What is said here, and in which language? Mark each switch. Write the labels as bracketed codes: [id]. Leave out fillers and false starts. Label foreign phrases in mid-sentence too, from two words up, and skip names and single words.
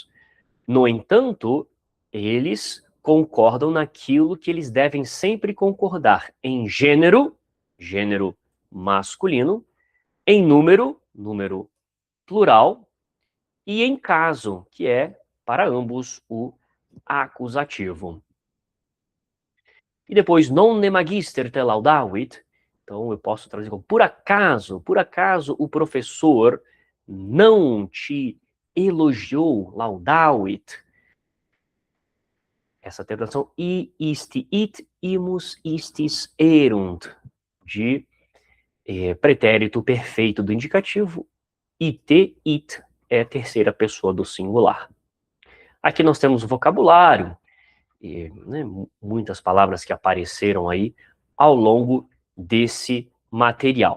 [pt] No entanto, eles concordam naquilo que eles devem sempre concordar em gênero, gênero masculino, em número, número plural, e em caso, que é, para ambos, o acusativo. E depois, [la] non ne magister te laudavit, [pt] então eu posso traduzir como por acaso o professor não te elogiou, laudavit, essa tradução, [la] i isti it imus istis erunt, [pt] de pretérito perfeito do indicativo, it, it é a terceira pessoa do singular. Aqui nós temos o vocabulário, né, muitas palavras que apareceram aí ao longo desse material.